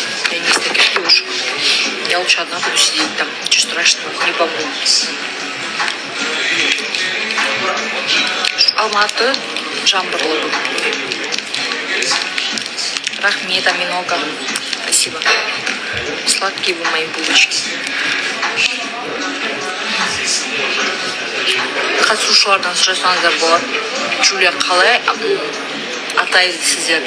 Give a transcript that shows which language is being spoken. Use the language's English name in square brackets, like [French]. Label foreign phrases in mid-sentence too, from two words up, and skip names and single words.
[Russian] Я не из таких девушек. Я лучше одна буду сидеть там. Ничего страшного, не помогу. Алматы, Жамбыл был. [Kazakh] Рахмет, Аминока. [Russian] Спасибо. Сладкие вы мои булочки. [Kazakh] Қатысушылардан сұрасаңыздар болады. Джулия қалай атайды сіздерді?